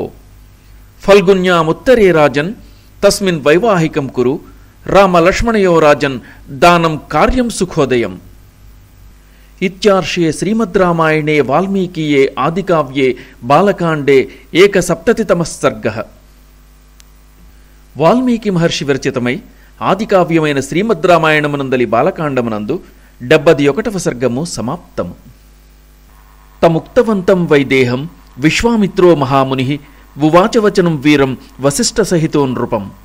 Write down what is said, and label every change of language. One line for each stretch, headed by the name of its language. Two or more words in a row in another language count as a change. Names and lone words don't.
Sanskrit: फल्गुन्यामुत्तरे राजन् तस्मिन् वैवाहिकं कुरु। रामलक्ष्मणयो राजन् दानं कार्यं सुखोदयम्। इत्यार्षे श्रीमद्रामायणे वाल्मीकीये आदिकाव्ये बालकाण्डे 170तमः सर्गः।
Telugu: వాల్మీకి మహర్షి విరచితమై ఆదికావ్యమైన శ్రీమద్రామాయణమునందలి బాలకాండమునందు 71వ సర్గము సమాప్తము.
Sanskrit: తముక్తవంతం వైదేహం విశ్వామిత్రో మహాముని ఉవాచవచనం వీరం వసిష్ఠసహితో నృపం.